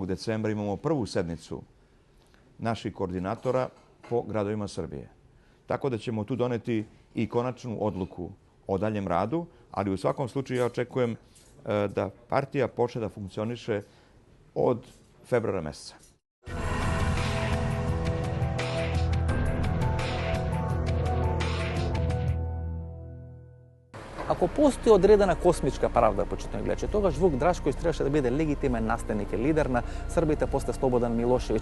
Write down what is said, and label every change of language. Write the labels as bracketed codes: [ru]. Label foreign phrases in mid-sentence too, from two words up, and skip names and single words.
[sr] decembra imamo prvu sednicu naših koordinatora po gradovima Srbije. Tako da ćemo tu doneti i konačnu odluku o daljem radu, ali u svakom slučaju ja očekujem da partija počne da funkcioniše od februara meseca. [mk] Ако постои одредена космичка правда, почитувани гледачи, тогаш Вук Драшковиќ требаше да биде легитимен наследник и лидер на Србите после Слободан Милошевиќ.